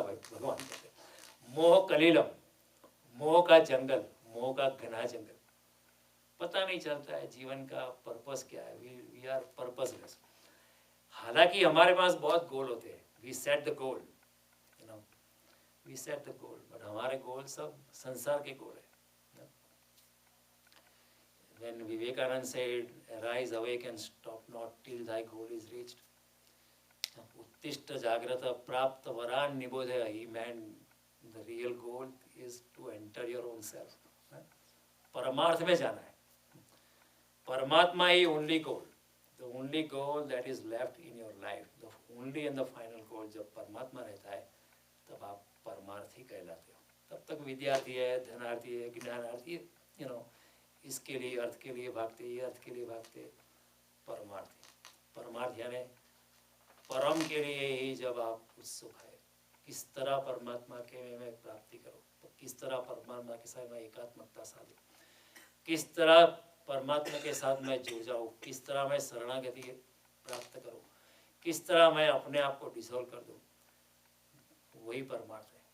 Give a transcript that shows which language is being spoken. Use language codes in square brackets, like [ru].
[hi] भगवान कहते मोह कलिलम, मोह का जंगल, मोह का घना जंगल, पता नहीं चलता है जीवन का पर्पस क्या है। [en] We are purposeless. हालांकि हमारे पास बहुत गोल होते हैं, we set the goal, you know, we set the goal, but हमारे गोल सब संसार के गोल है। when Vivekananda said, "Arise, awake, and stop not till thy goal is reached." Uttishta Jagrata Prapta Varan Nibodhaya. He meant the real goal is to enter your own self. [hi] परमार्थ में जाना है. परमात्मा ही only goal. [en] The only goal that is left in your life. The only and the final goal. [hi] जब परमात्मा रहता है तब आप परमार्थी कहलाते हो. तब तक विद्यार्थी है, धनार्थी है, ज्ञानार्थी है, इसके लिए अर्थ के लिए भागते, ये अर्थ के लिए भागते. परमार्थी, परमार्थ यानी परम के लिए ही जब आप उत्सुक है, किस तरह परमात्मा के में प्राप्ति करो, तो किस तरह परमात्मा के साथ मैं एकात्मकता साधूं, किस तरह परमात्मा के साथ मैं जुड़ जाऊँ, किस तरह मैं शरणागति प्राप्त करूँ, किस तरह मैं अपने आप को डिसॉल्व कर दूँ, वही परमार्थ है.